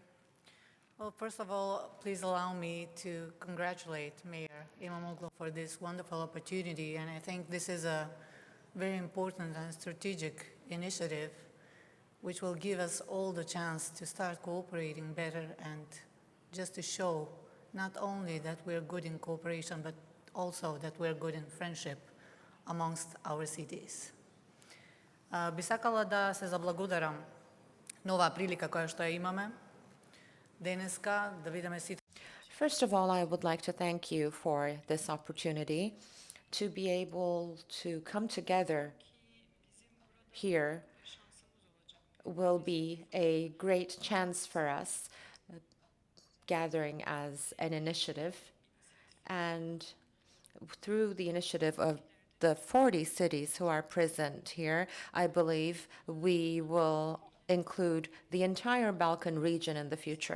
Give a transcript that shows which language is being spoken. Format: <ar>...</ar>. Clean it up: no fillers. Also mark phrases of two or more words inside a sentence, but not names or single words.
<en>Well, first of all, please allow me to congratulate Mayor İmamoğlu for this wonderful opportunity, and I think this is a very important and strategic initiative which will give us all the chance to start cooperating better and just to show not only that we're good in cooperation, but also that we're good in friendship amongst our cities.</en> <mk>Би сакала да се заблагодарам на оваа прилика која што ја имаме денеска да видиме сите.</mk> <en>First of all, I would like to thank you for this opportunity to be able to come together here. Will be a great chance for us, gathering as an initiative, and through the initiative of the 40 cities who are present here, I believe we will include the entire Balkan region in the future.</en>